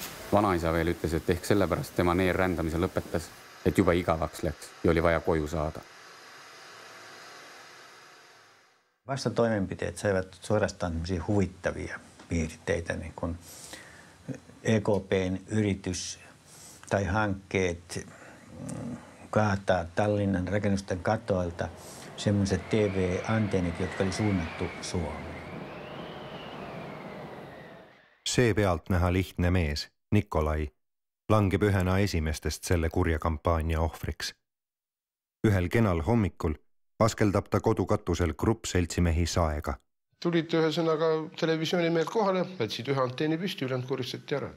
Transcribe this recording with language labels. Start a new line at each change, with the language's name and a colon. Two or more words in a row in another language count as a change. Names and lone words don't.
Estonian: Vanaisa veel ütles, et ehk sellepärast tema neer rändamise lõpetas, et juba igavaks läks ja oli vaja koju saada.
Finnish: Vastatoimenpiteet saivat suorastaan huvittavia piirteitä, niin kuin EKP:n yritys tai hankkeet kaataa Tallinnan rakennusten katoilta semmoiset TV-antennit, jotka oli suunnattu Suomeen.
Estonian: See pealt näha lihtne mees, Nikolai, langeb ühena esimestest selle kurja kampaania ohvriks. Ühel kenal hommikul askeldab ta kodukatusel grupp seltsimehi saega. Tulid ühesõnaga televisiooni mehelt kohale, võtsid ühe anteeni püsti, ülejäänud koristati ära.